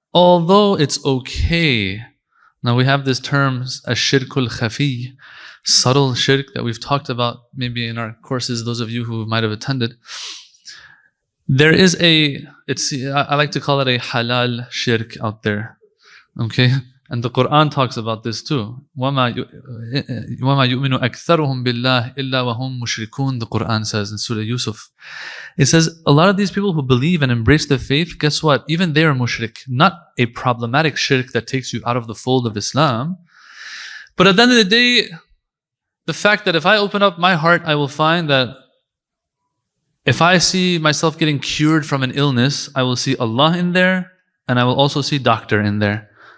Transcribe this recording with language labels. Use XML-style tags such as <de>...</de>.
<en>Although it's okay. Now we have this term, ash-shirkul khafi, subtle shirk, that we've talked about maybe in our courses, those of you who might have attended. There is I like to call it a halal shirk out there, okay? And the Quran talks about this too.</en> <ar>وَمَا يُؤْمِنُ أَكْثَرُهُمْ بِاللَّهِ إِلَّا وَهُمْ مُشْرِكُونَ,</ar> <en>the Quran says in Surah Yusuf. It says, a lot of these people who believe and embrace the faith, guess what? Even they are mushrik. Not a problematic shirk that takes you out of the fold of Islam. But at the end of the day, the fact that if I open up my heart, I will find that if I see myself getting cured from an illness, I will see Allah in there, and I will also see doctor in there.</en>